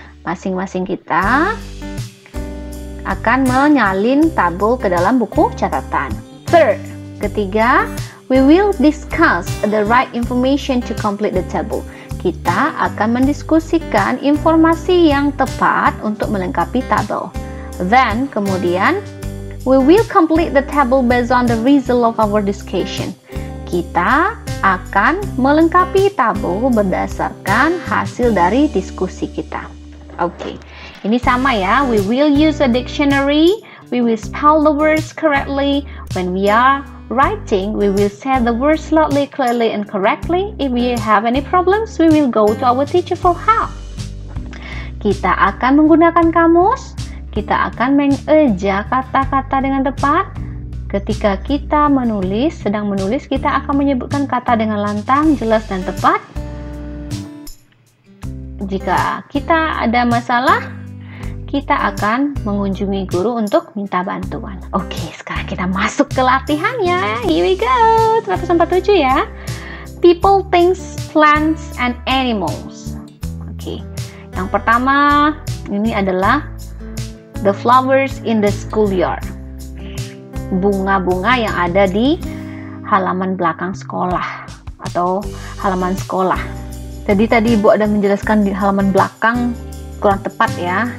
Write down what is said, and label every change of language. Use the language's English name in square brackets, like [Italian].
[Indonesian] Masing-masing kita akan menyalin tabel ke dalam buku catatan. [English] Third, ketiga, we will discuss the right information to complete the table. [Indonesian] Kita akan mendiskusikan informasi yang tepat untuk melengkapi tabel. [English] Then, kemudian, we will complete the table based on the result of our discussion. [Indonesian] Kita akan melengkapi tabel berdasarkan hasil dari diskusi kita. Oke, ini sama ya. [English] We will use a dictionary. We will spell the words correctly. When we are writing, we will say the words slowly, clearly, and correctly. If we have any problems, we will go to our teacher for help. [Indonesian] Kita akan menggunakan kamus. Kita akan mengeja kata-kata dengan tepat. Ketika kita sedang menulis, kita akan menyebutkan kata dengan lantang, jelas, dan tepat. Jika kita ada masalah, kita akan mengunjungi guru untuk minta bantuan. Oke, sekarang kita masuk ke latihannya. [English] Here we go. 147 ya. People, things, plants, and animals. Oke. [Indonesian] Yang pertama, ini adalah [English] the flowers in the schoolyard. [Indonesian] Bunga-bunga yang ada di halaman belakang sekolah atau halaman sekolah. Jadi tadi Ibu ada menjelaskan di halaman belakang kurang tepat ya.